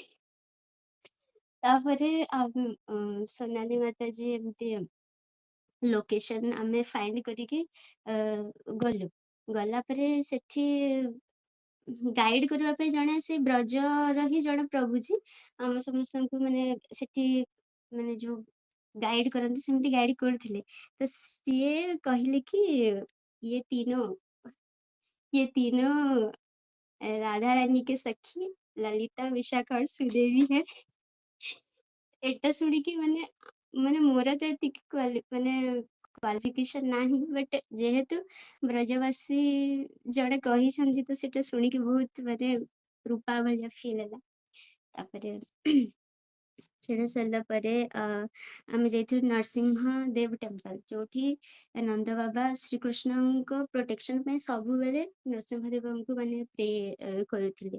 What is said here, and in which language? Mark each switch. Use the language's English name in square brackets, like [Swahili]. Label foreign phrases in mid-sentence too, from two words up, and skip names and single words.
[Odia] ତାପରେ ସୋନାଲି ମାତାଜୀ ଏମିତି ଲୋକେସନ ଆମେ ଫାଇଣ୍ଡ କରିକି ଗଲୁ। ଗଲା ପରେ ସେଠି ଗାଇଡ କରିବା ପାଇଁ ଜଣେ ସେ ବ୍ରଜର ହିଁ ଜଣେ ପ୍ରଭୁଜୀ ଆମ ସମସ୍ତଙ୍କୁ ମାନେ ସେଠି ମାନେ ଯୋଉ ଗାଇଡ କରନ୍ତି ସେମିତି ଗାଇଡ କରୁଥିଲେ। ତ ସିଏ କହିଲେ କି [Hindi] ये तीनों राधा रानी के सखी ललिता विशाखा और सुदेवी है। [Odia] ଏଟା ଶୁଣିକି ମାନେ ମାନେ ମୋର ତ ଏତିକି ମାନେ କ୍ୱାଲିଫିକେସନ ନାହିଁ ବଟ୍ ଯେହେତୁ ବ୍ରଜବାସୀ ଜଣେ କହିଛନ୍ତି ତ ସେଟା ଶୁଣିକି ବହୁତ ମାନେ ରୂପା ଭଳିଆ ଫିଲ୍ ହେଲା। ତାପରେ ସେଟା ସରିଲା ପରେ ଆମେ ଯାଇଥିଲୁ ନରସିଂହ ଦେବ ଟେମ୍ପଲ ଯୋଉଠି ନନ୍ଦ ବାବା ଶ୍ରୀକୃଷ୍ଣଙ୍କ ପ୍ରୋଟେକ୍ସନ ପାଇଁ ସବୁବେଳେ ନୃସିଂହଦେବଙ୍କୁ ମାନେ ପ୍ରେ କରୁଥିଲେ।